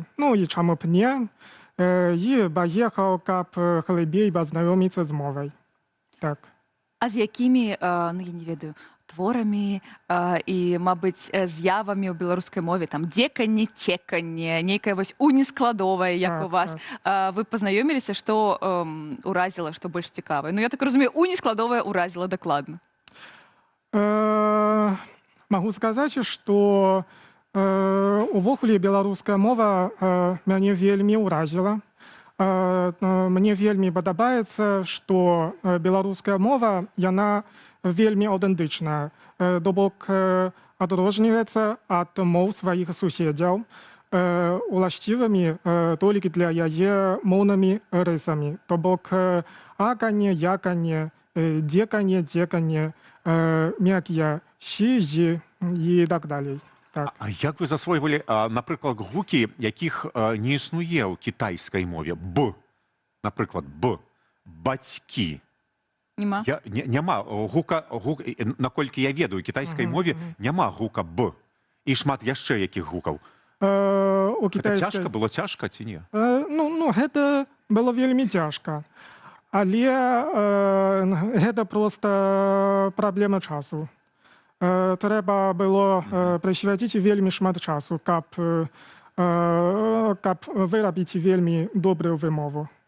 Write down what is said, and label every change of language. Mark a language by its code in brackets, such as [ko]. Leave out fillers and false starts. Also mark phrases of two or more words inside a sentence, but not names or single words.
[uk] Ну і чому б ні? І поїхав, щоб глибше познайомитися з мовою. Так. А з якими, ну [be] я не ведаю, [uk] творами і, мабуть, з'явами у білоруській мові, там, [be] деканне, теканне, нейкая вось унескладовая, [uk] як у вас, ви познайомилися, що уразило, що більш цікаве? Ну, я так розумію, унескладовая уразила докладно. Могу сказати, що [be] увогуле беларуская мова мяне вельмі ўразіла. Мне вельмі падабаецца, што беларуская мова, яна вельмі аўтэнтычная. То бок адрозніваецца ад моў сваіх суседзяў уласцівымі толькі для яе моўнымі рысамі. То бок аканне, яканне, деканне, дзеканне, мякія, сізі і так далей. Так. [uk] А як ви засвойвалі, наприклад, гуки, яких не існує у китайській мові? Б, наприклад, Б, батьки. Нема? Нема. [be] Наколькі я ведаю, [uk] у китайській мові нема гука Б. [be] І шмат яшчэ яких гукаў. Гэта цяжка? Было цяжка ці не? Ну, гэта было вельмі цяжка. Але гэта проста праблема часу. Трэба было прысвяціць вельмі шмат часу, каб вырабіць вельмі добрую вымову.